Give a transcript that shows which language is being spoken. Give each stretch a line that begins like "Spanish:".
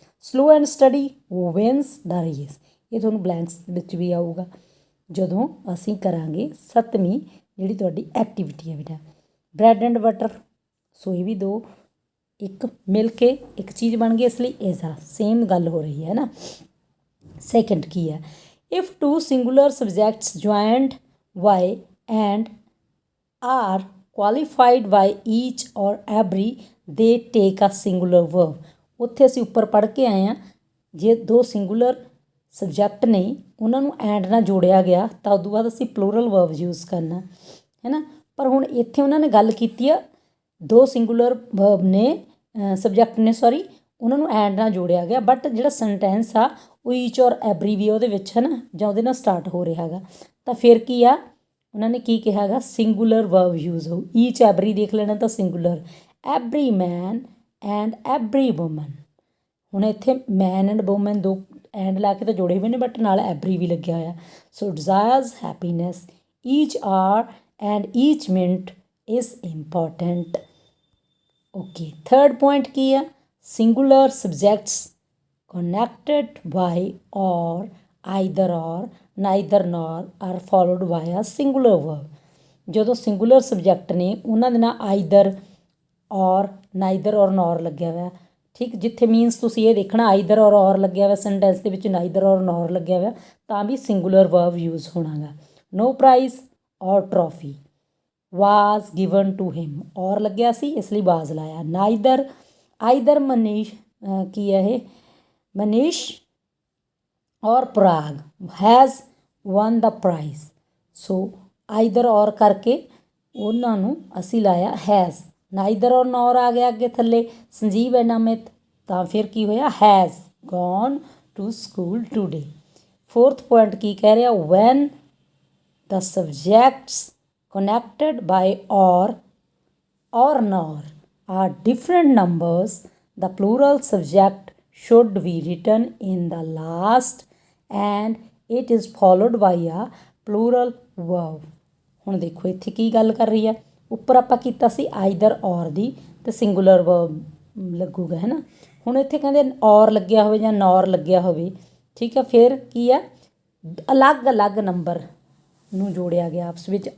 English: slow and steady wins the race,
Punjabi: ਇਹ ਤੁਹਾਨੂੰ blanks ਵਿੱਚ ਵੀ ਆਊਗਾ ਜਦੋਂ ਅਸੀਂ ਕਰਾਂਗੇ 7ਵੀਂ ਜਿਹੜੀ ਤੁਹਾਡੀ ਐਕਟੀਵਿਟੀ ਹੈ ਬੇਟਾ। ਬਰੈਡ ਐਂਡ ਬਟਰ, ਸੋ ਇਹ ਵੀ ਦੋ ਇੱਕ ਮਿਲ ਕੇ ਇੱਕ ਚੀਜ਼ ਬਣ ਗਈ ਇਸ ਲਈ ਇਜ਼ ਆ, ਸੇਮ ਗੱਲ ਹੋ ਰਹੀ ਹੈ ਨਾ।
English: second
Punjabi: ਕੀ ਹੈ,
English: If two singular subjects joined by and are qualified by each or every they take a singular verb।
Punjabi: ਉੱਥੇ ਅਸੀਂ ਉੱਪਰ ਪੜ੍ਹ ਕੇ ਆਏ ਹਾਂ, ਜੇ ਦੋ ਸਿੰਗੂਲਰ ਸਬਜੈਕਟ ਨੇ ਉਹਨਾਂ ਨੂੰ ਐਂਡ ਨਾਲ ਜੋੜਿਆ ਗਿਆ ਤਾਂ ਉਦੋਂ ਬਾਅਦ ਅਸੀਂ ਪਲੂਰਲ ਵਰਬ ਯੂਜ਼ ਕਰਨਾ ਹੈ ਨਾ। ਪਰ ਹੁਣ ਇੱਥੇ ਉਹਨਾਂ ਨੇ ਗੱਲ ਕੀਤੀ ਆ, ਦੋ ਸਿੰਗੂਲਰ ਵਰਬ ਨੇ, ਸਬਜੈਕਟ ਨੇ ਸੌਰੀ, ਉਹਨਾਂ ਨੂੰ ਐਂਡ ਨਾਲ ਜੋੜਿਆ ਗਿਆ, ਬਟ ਜਿਹੜਾ ਸੈਂਟੈਂਸ ਆ ਉਹ ਈਚ ਔਰ ਐਵਰੀ ਵੀ ਉਹਦੇ ਵਿੱਚ ਹੈ ਨਾ, ਜਾਂ ਉਹਦੇ ਨਾਲ ਸਟਾਰਟ ਹੋ ਰਿਹਾ ਹੈਗਾ। ਤਾਂ ਫਿਰ ਕੀ ਆ, ਉਹਨਾਂ ਨੇ ਕੀ ਕਿਹਾ ਹੈਗਾ, ਸਿੰਗੂਲਰ ਵਰਬ ਯੂਜ਼ ਹੋਊ। ਈਚ ਐਵਰੀ ਦੇਖ ਲੈਣਾ ਤਾਂ singular, every man and every woman. ਹੁਣ ਇੱਥੇ ਮੈਨ ਐਂਡ ਵੂਮਨ ਦੋ ਐਂਡ ਲਾ ਕੇ ਤਾਂ ਜੋੜੇ ਹੋਏ ਨੇ, ਬਟ ਨਾਲ ਐਵਰੀ ਵੀ ਲੱਗਿਆ ਹੋਇਆ।
English: So desires happiness, each hour and each minute is important. Okay, third point
Punjabi: ਕੀ ਆ,
English: Singular subjects connected by or either or neither nor are followed by a singular verb।
Punjabi: ਜਦੋਂ ਸਿੰਗੂਲਰ ਸਬਜੈਕਟ ਨੇ ਉਹਨਾਂ ਦੇ ਨਾਲ ਆਈਦਰ ਔਰ ਨਾਈਦਰ ਔਰ ਨੌਰ ਲੱਗਿਆ ਹੋਇਆ, ਠੀਕ, ਜਿੱਥੇ ਮੀਨਸ ਤੁਸੀਂ ਇਹ ਦੇਖਣਾ ਆਈਦਰ ਔਰ ਲੱਗਿਆ ਹੋਇਆ ਸੈਂਟੈਂਸ ਦੇ ਵਿੱਚ, ਨਾਈਦਰ ਔਰ ਨੌਰ ਲੱਗਿਆ ਹੋਇਆ, ਤਾਂ ਵੀ ਸਿੰਗੂਲਰ ਵਰਬ ਯੂਜ਼ ਹੋਣਾ ਗਾ।
English: no prize or trophy was given to him, ਔਰ
Punjabi: ਲੱਗਿਆ ਸੀ ਇਸ ਲਈ
English: Was ਲਾਇਆ। Neither either Manish
Punjabi: ਕੀ ਹੈ ਇਹ,
English: Manish or Prag has won the prize.
Punjabi: So either ਔਰ ਕਰਕੇ ਉਹਨਾਂ ਨੂੰ ਅਸੀਂ ਲਾਇਆ ਹੈਜ਼। ਨਾਈਦਰ ਔਰ ਨੌਰ ਆ ਗਿਆ ਅੱਗੇ ਥੱਲੇ, ਸੰਜੀਵ ਐਂਡ ਅਮਿਤ, ਤਾਂ ਫਿਰ ਕੀ ਹੋਇਆ,
English: Has gone to school today. Fourth point
Punjabi: ਕੀ ਕਹਿ ਰਿਹਾ,
English: When the subjects connected by or nor are different numbers, the plural subject should be written in the last and it is followed by a plural verb।
Punjabi: ਹੁਣ ਦੇਖੋ ਇੱਥੇ ਕੀ ਗੱਲ ਕਰ ਰਹੀ ਆ, ਉੱਪਰ ਆਪਾਂ ਕੀਤਾ ਸੀ ਆਈਦਰ ਔਰ ਦੀ, ਤੇ ਸਿੰਗੂਲਰ ਵਰਬ ਲੱਗੂਗਾ ਹੈ ਨਾ। ਹੁਣ ਇੱਥੇ ਕਹਿੰਦੇ ਔਰ ਲੱਗਿਆ ਹੋਵੇ ਜਾਂ ਨੌਰ ਲੱਗਿਆ ਹੋਵੇ, ਠੀਕ ਆ, ਫਿਰ ਕੀ ਆ, ਅਲੱਗ ਅਲੱਗ ਨੰਬਰ ਨੂੰ ਜੋੜਿਆ ਗਿਆ ਆਪਸ ਵਿੱਚ।